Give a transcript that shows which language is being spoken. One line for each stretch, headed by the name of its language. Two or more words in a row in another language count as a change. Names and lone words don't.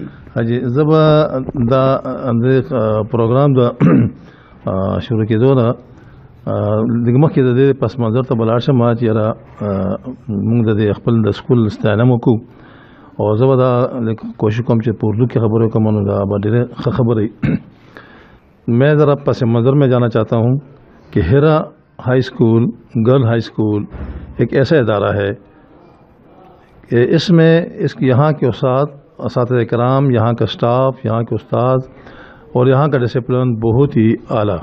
Pashto: حاجی زبا دا د پروګرام دا شروع کېدو نه دغه مخکې د دې پس منظر ته بلار شم چې را موږ د خپل د سکول ستاینه وکړو او زه به دا کوشش کوم چې په اردو کې خبرې کوم نو دا به ډېره ښه خبرې.
Urdu: میں ذرا پس منظر میں جانا چاہتا ہوں کہ حرا ہائی اسکول گرل ہائی اسکول ایک ایسا ادارہ ہے کہ اس میں یہاں کے استاد کرام، یہاں کا اسٹاف، یہاں کے استاد اور یہاں کا ڈسپلن بہت ہی اعلیٰ.